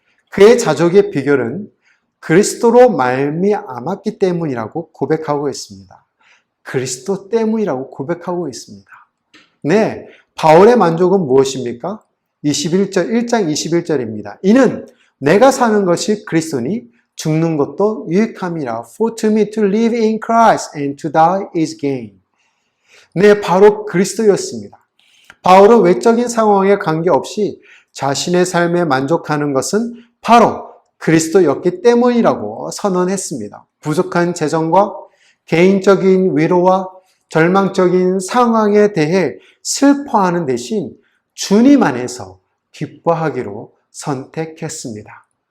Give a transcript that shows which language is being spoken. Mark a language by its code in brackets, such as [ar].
[ko] 그의 자족의 비결은 그리스도로 말미암았기 때문이라고 고백하고 있습니다. 그리스도 때문이라고 고백하고 있습니다. 네, 바울의 만족은 무엇입니까? 1장 21절입니다. 이는 내가 사는 것이 그리스도니 죽는 것도 유익함이라. [en] For to me to live in Christ and to die is gain. [ko] 네, 바로 그리스도였습니다. 바울은 외적인 상황에 관계없이 자신의 삶에 만족하는 것은 바로 그리스도였기 때문이라고 선언했습니다. 부족한 재정과 개인적인 위로와 절망적인 상황에 대해 슬퍼하는 대신 주님 안에서 기뻐하기로 선택했습니다.